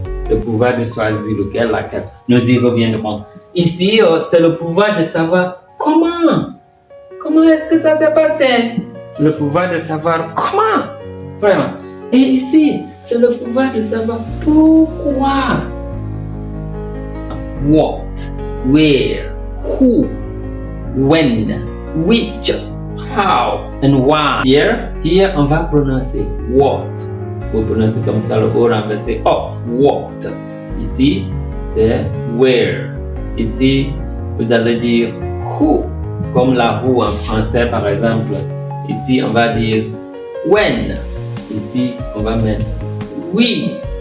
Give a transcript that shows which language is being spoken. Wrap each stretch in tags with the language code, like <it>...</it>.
<fr>Le pouvoir de choisir lequel, laquelle. Nous y reviendrons. Ici, c'est le pouvoir de savoir comment. Comment est-ce que ça s'est passé? Le pouvoir de savoir comment. Vraiment. Et ici, c'est le pouvoir de savoir pourquoi.</fr> <en>What, where, who, when, which, how, and why.</en> <fr>Here, on va prononcer what. Vous prononcez comme ça le O renversé. Oh, what. Ici, c'est where. Ici, vous allez dire who, comme la who en français par exemple. Ici, on va dire when. Ici, on va mettre which.</fr>